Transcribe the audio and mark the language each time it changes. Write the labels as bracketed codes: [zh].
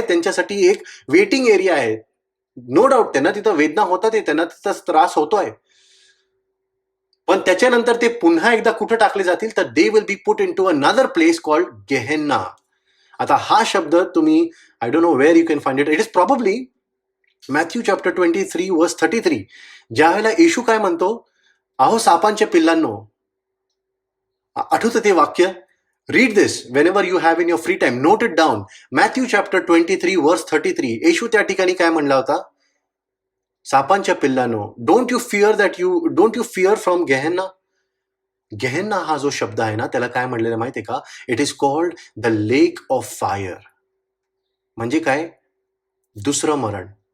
[mr] त्यांच्यासाठी एक waiting area आहे. [en] no doubt [mr] त्यांना तिथं वेदना होतात, त्यांना तिथं त्रास होतोय, पण त्याच्यानंतर ते पुन्हा एकदा कुठं टाकले जातील? [en] तर they will be put into another place called Gehenna. [mr] आता हा शब्द तुम्ही, [en] I don't know where you can find it. It is probably Matthew chapter 23 verse 33, [mr] ज्यावेळेला येशू काय म्हणतो? अहो सापांच्या पिल्लांनो. आठवतं ते वाक्य? [en] Read this whenever you have in your free time. Note it down. Matthew chapter 23 verse 33. [mr] येशू त्या ठिकाणी काय म्हणला होता? सापांच्या पिल्लांनो, [en] Don't you fear from Gehenna. [mr] गेहेन्ना हा जो शब्द आहे ना, त्याला काय म्हणलेलं माहितीये का? [en] It is called the lake of fire. [mr] म्हणजे काय? दुसरं मरण.